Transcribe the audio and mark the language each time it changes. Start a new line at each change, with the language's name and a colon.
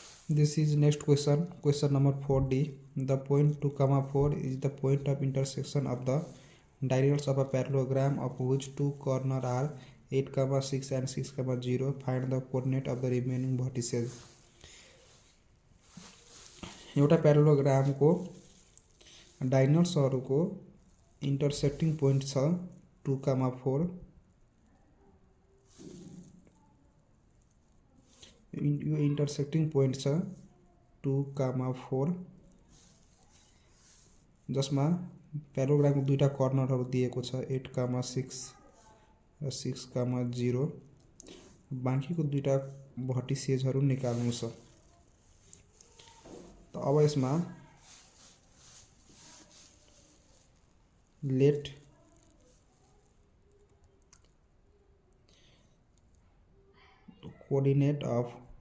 English: This is next question, question number 4D. The point 2 comma 4 is the point of intersection of the diagonals of a parallelogram of which two corners are 8 comma 6 and 6 comma 0. Find the coordinate of the remaining vertices.
Nepali: एउटा प्यारालोग्राम को डायगोनल्सहरु को intersecting point छ 2 comma 4, यो intersecting point छ 2 comma 4, जसमा प्यारालोग्राम को दुईटा कर्नरहरु दिएको छ 8 comma 6 र 6 comma 0, बाँकीको दुईटा भर्टिसेजहरु निकाल्नु छ। त अब यसमा
English: let coordinate of